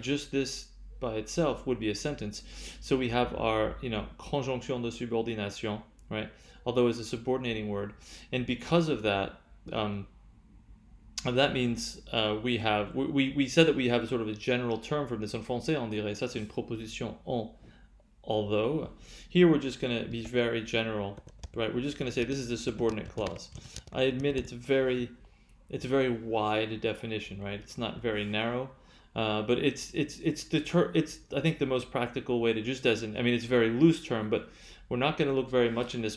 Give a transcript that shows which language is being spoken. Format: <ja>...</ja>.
<en>Just this by itself would be a sentence. So we have our</en> <fr>conjonction de subordination,</fr> <en>right? Although it's a subordinating word, and because of that. That means we said that we have a sort of a general term for this.</en> <fr>En français, on dirait ça, c'est une proposition en.</fr> <en>Although, here we're just going to be very general, right? We're just going to say this is a subordinate clause. I admit it's a very wide definition, right? It's not very narrow, but it's I think the most practical way to just designate. I mean, it's a very loose term, but we're not going to look very much in this.</en>